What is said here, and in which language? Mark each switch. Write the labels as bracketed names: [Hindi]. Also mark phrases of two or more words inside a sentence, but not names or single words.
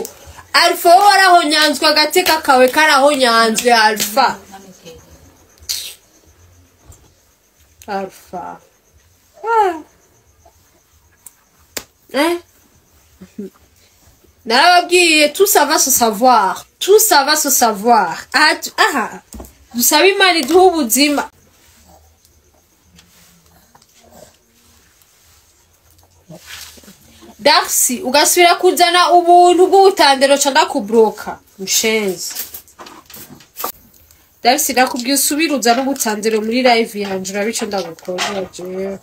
[Rundi] Alpha warahonyanzwe, agateka kawe karahonyanzwe Alpha. Alpha. Narababwiye [French] tout ça va se savoir. Tout ça va se savoir. [Rundi] Dusabe Imana iduhe ubuzima. Darcy ugasubira kuzana ubuntu bw'ubutandero cyangwa kubroka mushenzi. Darcy nakubwiye usubira uzana ubutandero muri live yanje, urabico ndagukora jewe.